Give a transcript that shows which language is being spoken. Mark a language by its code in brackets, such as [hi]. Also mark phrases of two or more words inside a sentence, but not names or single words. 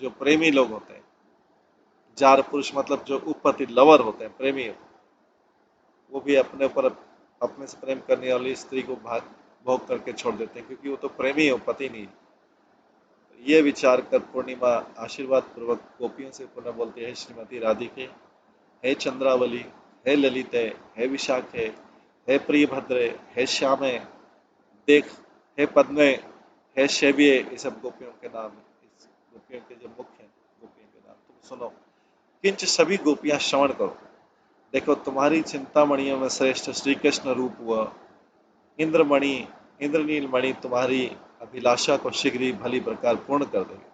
[hi] जो प्रेमी लोग होते हैं, जार पुरुष मतलब जो उपपत्ति लवर होते हैं, प्रेमी होते हैं, वो भी अपने ऊपर अपने से प्रेम करने वाली स्त्री को भोग करके छोड़ देते हैं, क्योंकि वो तो प्रेमी है, पति नहीं। ये विचार कर पूर्णिमा आशीर्वाद पूर्वक गोपियों से पुनः बोलती है, श्रीमती राधिके, हे चंद्रावली, हे ललिते, हे विशाखे, हे प्रियभद्रे, हे श्यामे, देख, हे पद्मे, हे शैव्ये, ये सब गोपियों के नाम है। इस गोपियों के जो मुख्य हैं, गोपियों के नाम तुम सुनो। किंच सभी गोपियां श्रवण करो, देखो तुम्हारी चिंतामणियों में श्रेष्ठ श्री कृष्ण रूप हुआ इंद्रमणि, इंद्रनील मणि तुम्हारी अभिलाषा को शीघ्र ही भली प्रकार पूर्ण कर देगा।